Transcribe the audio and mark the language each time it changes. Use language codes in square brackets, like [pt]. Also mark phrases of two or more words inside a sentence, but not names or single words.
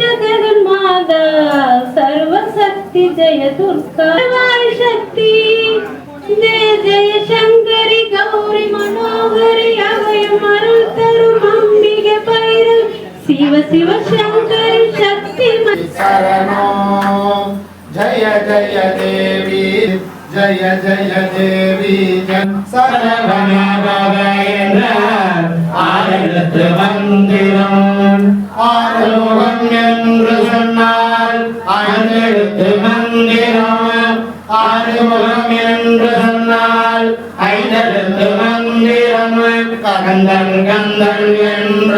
[sa] जगन्माता सर्वशक्ति जय दुर्गा शक्ति जय जय शंकरी गौरी मनोहरी अभय मरुतरु अंबिके पैरव शिव शिव शंकरी शक्ति शरणो जय जय देवी जय जय देवी [ta] சரவணபவேந்திர ஆயிரத்து மந்திரம் ஆறுமுகம் என்று சொன்னால் ஐந்தெழுத்து மந்திரம் ஆறுமுகம் என்று சொன்னால் ஐந்தெழுத்து மந்திரம் கந்தன் கந்தன் என்று